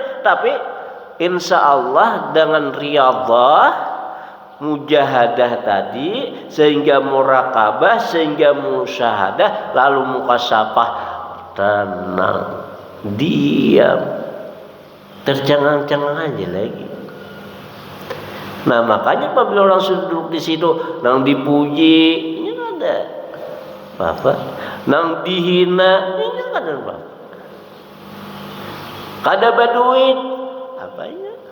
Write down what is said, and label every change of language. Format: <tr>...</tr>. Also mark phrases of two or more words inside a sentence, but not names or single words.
<id>Tapi insya Allah dengan riyadhah, mujahadah tadi, sehingga murakabah, sehingga musyahadah, lalu mukasyafah, tenang, diam, tercengang-cengang aja lagi. Nah makanya apabila orang sudah duduk di situ, nang dipuji, ini ada apa? Nang dihina, ini ada apa?</id> <bjn>Kada berduit,</bjn> <id>apanya?</id>